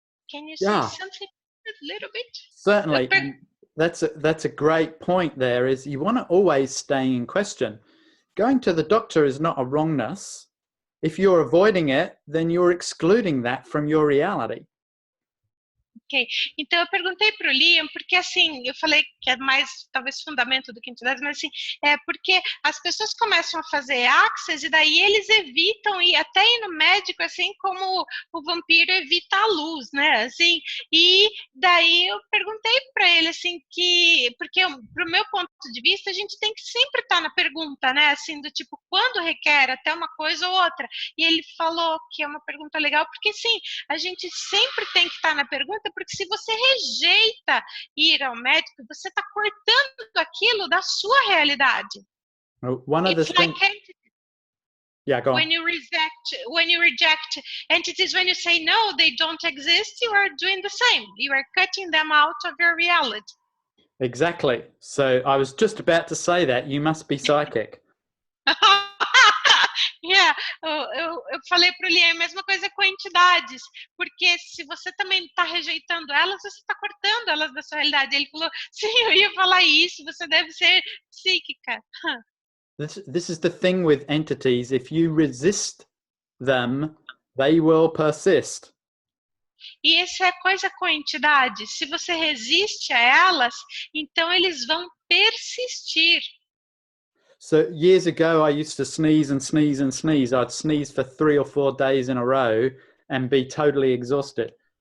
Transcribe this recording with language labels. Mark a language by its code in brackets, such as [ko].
[en] Can you say something a little bit? Certainly. That's a great point there, is you want to always stay in question. Going to the doctor is not a wrongness. If you're avoiding it, then you're excluding that from your reality. [pt] Ok, então eu perguntei para o Liam, porque assim, eu falei que é mais, talvez, fundamento do que entidades, mas assim, é porque as pessoas começam a fazer access e daí eles evitam ir até ir no médico, assim como o vampiro evita a luz, né, assim, e daí eu perguntei para ele, assim, porque pro meu ponto de vista, a gente tem que sempre estar na pergunta, né, assim, do tipo, quando requer até uma coisa ou outra, e ele falou que é uma pergunta legal, porque sim, a gente sempre tem que estar na pergunta, porque se você rejeita ir ao médico, você está cortando aquilo da sua realidade. [en] One of the things. Yeah, go on. When you reject entities, when you say no, they don't exist, you are doing the same. You are cutting them out of your reality. Exactly. So I was just about to say that. You must be psychic. [pt] Yeah, eu falei para o Liam a mesma coisa com entidades, porque se você também está rejeitando elas, você está cortando elas da sua realidade. Ele falou, sim, eu ia falar isso, você deve ser psíquica. [en] This is the thing with entities. If you resist them, they will persist. [pt] E essa é a coisa com entidades. Se você resiste a elas, então eles vão persistir. [en] So years ago, I used to sneeze and sneeze and sneeze. I'd sneeze for 3 or 4 days in a row and be totally exhausted.